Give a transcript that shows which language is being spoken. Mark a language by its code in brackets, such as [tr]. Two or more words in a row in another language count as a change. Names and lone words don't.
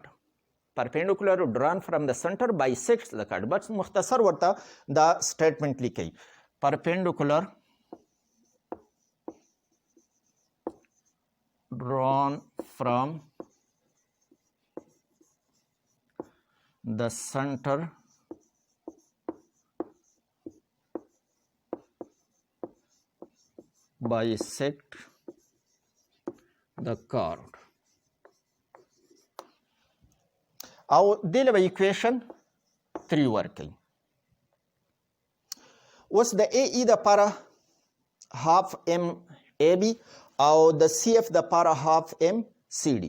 [en] perpendicular drawn from the center bisects the chord. [ps] بس مختصر ورته دا statement لیکي. [en] perpendicular drawn from the center bisect the chord. [ps] او دې له به ایکویشن 3 ورکوي. اوس د ای ای دپاره هاف ام ای بي او د سی اف دپاره هاف ام سی ډي.